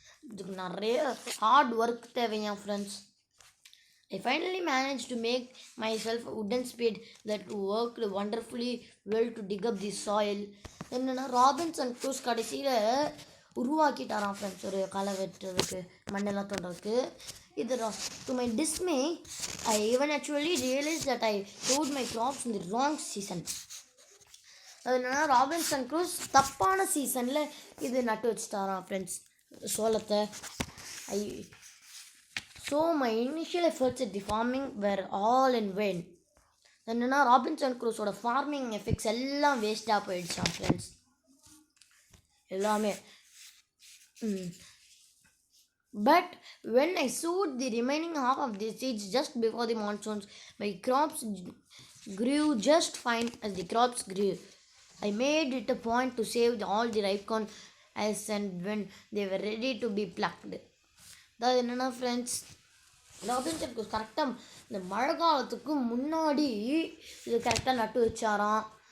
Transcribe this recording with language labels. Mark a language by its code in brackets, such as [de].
[ta] இதுக்கு நிறைய hard work தேவையா friends. [en] I finally managed to make myself a wooden spade that worked wonderfully well to dig up the soil. [ta] என்னென்னா Robinson cruise கடைசியில் உருவாக்கிட்டாராம் friends ஒரு களை வெட்டுறதுக்கு மண்ணெல்லாம் தோன்றதுக்கு. [en] To my dismay, I even actually realized that I sowed my crops in the wrong season. [ta] அது என்னன்னா Robinson cruise தப்பான சீசனில் இது நட்டு வச்சுட்டாரான் ஃப்ரெண்ட்ஸ் சோளத்தை. [en] So my initial efforts at the farming were all in vain. [ta] என்னென்னா ராபின்சன் க்ரூஸோட ஃபார்மிங் எஃபெக்ட்ஸ் எல்லாம் வேஸ்ட்டாக போயிடுச்சான் ஃப்ரெண்ட்ஸ் எல்லாமே. [en] But when I sowed the remaining half of the seeds just before the monsoons, my crops grew just fine as the crops grew. I made it a point to save all the ripe corn as and when they were ready to be plucked. [ta] அதாவது என்னென்னா friends Robinson cruise கரெக்டாக இந்த மழை காலத்துக்கு முன்னாடி இது கரெக்டாக நட்டு வச்சாராம்.